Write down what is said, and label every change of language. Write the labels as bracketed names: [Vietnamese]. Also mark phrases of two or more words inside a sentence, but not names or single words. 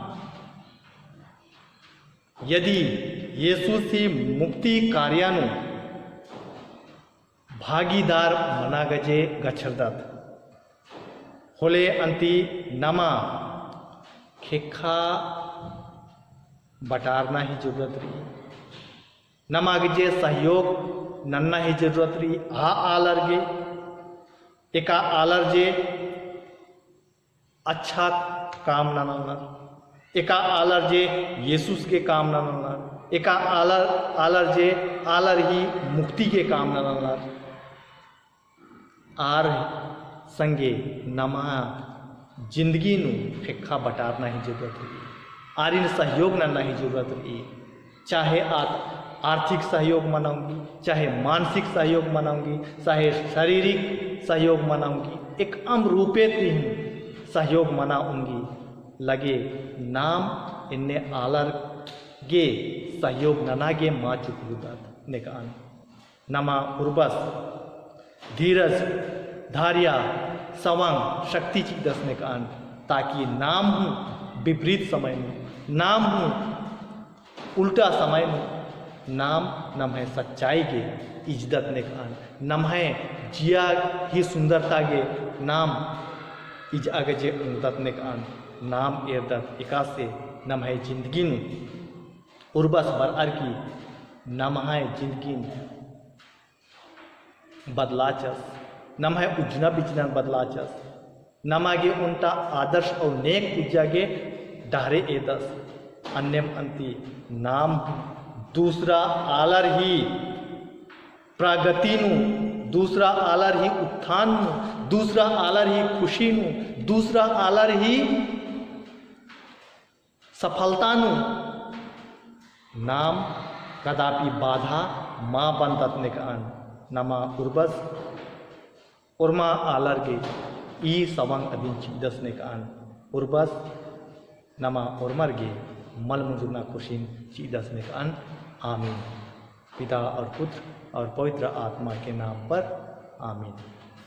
[Kurukh] यदि येसु से मुक्ति कार्यानु भागीदार मना गजे गच्छरदत होले अंति नमा खेखा बटारना ही जरूरत रही नमागजे सहयोग नन्ना ही जरूरत रही आ आलर गे एका आलर जे [Hindi] अच्छा काम [Kurukh] न नर एका आलर जे [Hindi] येसुस के काम [Kurukh] न नर एका आलर जे आलर ही [Hindi] मुक्ति के काम [Kurukh] न नर आर संगे नमा जिंदगी नु फेखा बटारना ही जरूरत रही आरिन सहयोग नन्ना ही जरूरत रही [Hindi] चाहे आर्थिक सहयोग [Kurukh] मनाऊंगी [Hindi] चाहे मानसिक सहयोग [Kurukh] मनाऊंगी [Hindi] चाहे शारीरिक सहयोग [Kurukh] मनाऊंगी एक अम रूपे तीन सहयोग मनाऊंगी लगे नाम इन्ने आलर गे सहयोग ननागे माँ चुकलुदत निकान नमा उर्बस धीरज धार्या सवंग शक्ति चिदस निकान ताकि नाम हूँ विपरीत [Hindi] समय में [Kurukh] नाम हूँ [Hindi] उल्टा समय में [Kurukh] नाम नम है [Hindi] सच्चाई के इज्जत [Kurukh] ने कान नम है जिया ही [Hindi] सुंदरता के [Kurukh] नाम इज आगे जे उन्नत ने कान नाम एरदत एका से नम है जिंदगी नु उर्बस बर अर की नम है जिंदगी बदलाचस नम है उजना बिजना बदलाचस नमागे उनटा [Hindi] आदर्श और नेक [Kurukh] उजागे डहरे एदस अन्यम अंति नाम दूसरा आलर ही प्रगति नु दूसरा आलर ही उत्थान नु दूसरा आलर ही खुशी नु दूसरा आलर ही सफलता नु नाम कदापि बाधा माँ बंदत निकान नमा उर्बस उर्मा आलर गे ई सवंग अधीन चिदस निकान उर्बस नमा उर्मर गे मल मुजुना खुशीन चिदस निकान आमीन। [Hindi] पिता और पुत्र और पवित्र आत्मा के नाम पर आमीन।